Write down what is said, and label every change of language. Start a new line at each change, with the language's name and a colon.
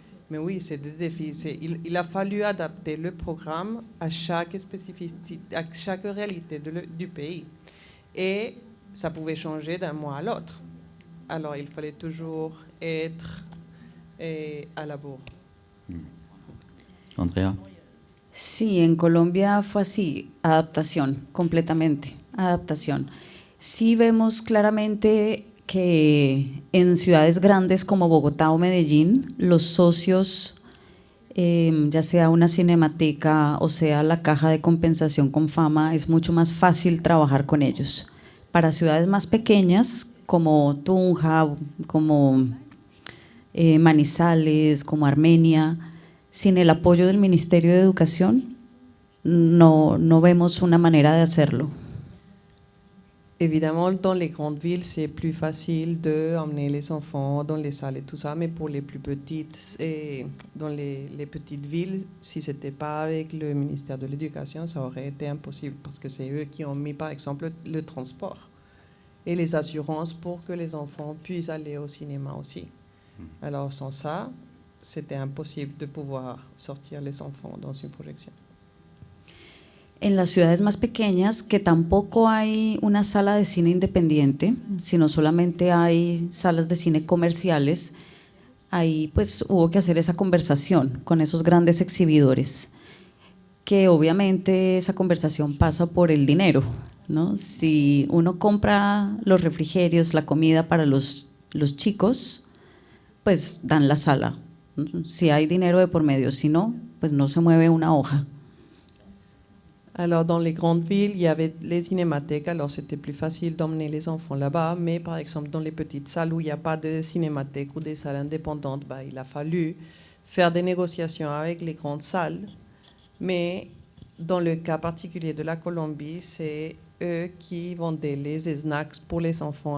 French: Mais oui, c'est des défis. Il a fallu adapter le programme à chaque spécificité, à chaque réalité du pays. Et ça pouvait changer d'un mois à l'autre. Alors, il fallait toujours être à la bourre. Andrea.
Spanish: Sí, en Colombia fue así, adaptación, completamente, adaptación. Sí vemos claramente que en ciudades grandes como Bogotá o Medellín, los socios, ya sea una cinemateca o sea la caja de compensación con fama, es mucho más fácil trabajar con ellos. Para ciudades más pequeñas como Tunja, como Manizales, como Armenia, sin el apoyo del Ministerio de Educación, no vemos una manera de hacerlo.
French: Évidemment, dans les grandes villes, c'est plus facile d'emmener les enfants dans les salles et tout ça, mais pour les plus petites, et dans les petites villes, si ce n'était pas avec le ministère de l'Éducation, ça aurait été impossible, parce que c'est eux qui ont mis, par exemple, le transport et les assurances pour que les enfants puissent aller au cinéma aussi. Alors, sans ça, c'était imposible de pouvoir sortir les enfants dans une projection.
Spanish: En las ciudades más pequeñas, que tampoco hay una sala de cine independiente, sino solamente hay salas de cine comerciales, ahí pues hubo que hacer esa conversación con esos grandes exhibidores, que obviamente esa conversación pasa por el dinero, ¿no? Si uno compra los refrigerios, la comida para los chicos, pues dan la sala. Si hay dinero de por medio, si no, pues no se mueve una hoja.
French: Alors, dans les grandes villes, il y avait les cinémathèques, alors c'était plus facile d'emmener les enfants là-bas, mais par exemple, dans les petites salles où il n'y a pas de cinémathèque ou des salles indépendantes, il a fallu faire des négociations avec les grandes salles. Mais dans le cas particulier de la Colombie, c'est eux qui vendaient les snacks pour les enfants.